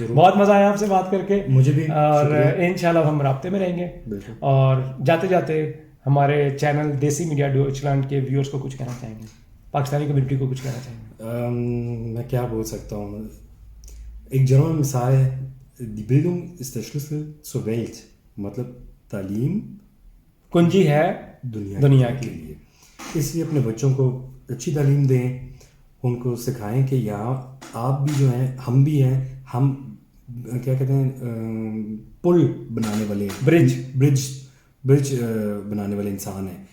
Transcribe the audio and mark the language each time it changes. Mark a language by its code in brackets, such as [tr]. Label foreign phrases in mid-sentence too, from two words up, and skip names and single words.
[ur] بہت مزہ آیا آپ سے بات کر کے, مجھے بھی, اور انشاءاللہ ہم رابطے میں رہیں گے. اور جاتے جاتے ہمارے چینل دیسی میڈیا ڈوئچلینڈ کے ویورز کو کچھ کہنا چاہیں گے, پاکستانی کمیونٹی کو کچھ کہنا چاہیں گے؟ میں کیا بول سکتا ہوں, ایک جرمن مثال ہے, [de] die Bildung ist der Schlüssel zur Welt, [ur] مطلب تعلیم کنجی ہے دنیا کے لیے. اس لیے اپنے بچوں کو اچھی تعلیم دیں, ان کو سکھائیں کہ یہاں آپ بھی جو ہیں, ہم بھی ہیں, ہم کیا کہتے ہیں پل بنانے والے, برج بنانے والے انسان ہیں.